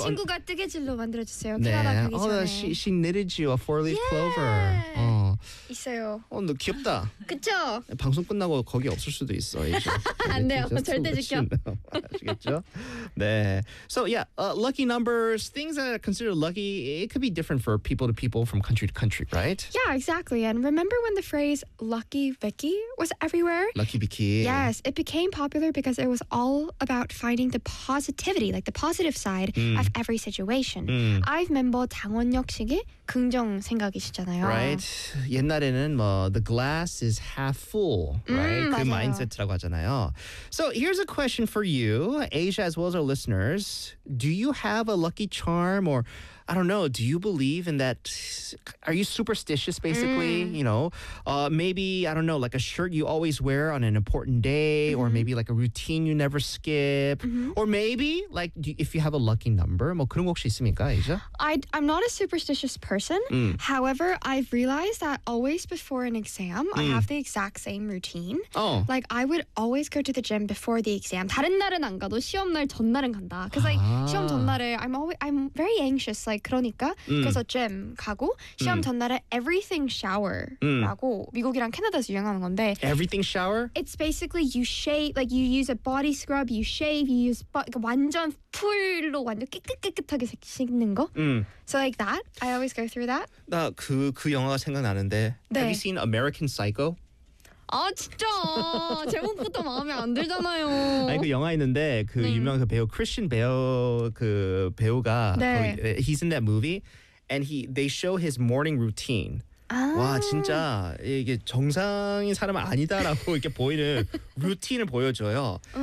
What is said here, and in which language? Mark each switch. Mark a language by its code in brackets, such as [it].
[ko] 친구가 뜨개질로 만들어주세요. 네. 키라라 되기 전에. [en] Oh, she knitted you a four-leaf yeah. clover. [ko] 어. 있어요. 어, 너 귀엽다. 그쵸? 방송 끝나고 거기 없을 수도 있어. 안 돼요. 절대 지켜. 아시겠죠? 네. [en] So yeah, lucky numbers, things that are considered lucky, it could be different for people to people from country to country, right? Yeah, exactly. And remember when the phrase lucky Vicky was everywhere? Lucky Vicky. Yes, it became popular because it was all about finding the positivity, like the positive side of every situation. I've [ko] 멤버 당원역식이 긍정 생각이시잖아요. [en] Right. [ko] 옛날에는 뭐 [en] the glass is half full, right? [ko] 그 마인드셋이라고 하잖아요. [en] So here's a question for you, Asia, as well as our listeners. Do you have a lucky charm or I don't know, do you believe in that? Are you superstitious basically, you know? Maybe, I don't know, like a shirt you always wear on an important day or maybe like a routine you never skip or maybe like if you have a lucky number, [ko] 뭐 그런 거 혹시 있습니까, 이제? [en] I'm not a superstitious person. However, I've realized that always before an exam, I have the exact same routine. Oh. Like I would always go to the gym before the exam. [ko] 다른 날은 안 가도 시험 날 전날은 간다. [en] Cuz like [ko] 시험 전날에 [en] I'm very anxious. Like [ko] 그러니까 그래서 gym 가고 시험 전날에 everything shower라고 미국이랑 캐나다에서 유행하는 건데 [en] everything shower? It's basically you shave, like you use a body scrub, you shave, you use [ko] 그러니까 완전 풀로 완전 깨끗깨끗하게 씻는 거. [en] So like that, I always go through that. [ko] 나 그 영화가 생각나는데 네. [en] Have you seen American Psycho? [ko] 아 진짜 제목부터 마음에 안 들잖아요. 아니 그 영화 있는데 그 유명한 그 배우 크리스천 베일 그 배우가 네. 거기, [en] he's in that movie and they show his morning routine. [ko] 아. 와 진짜 이게 정상인 사람 아니다라고 이렇게 보이는 루틴을 보여줘요.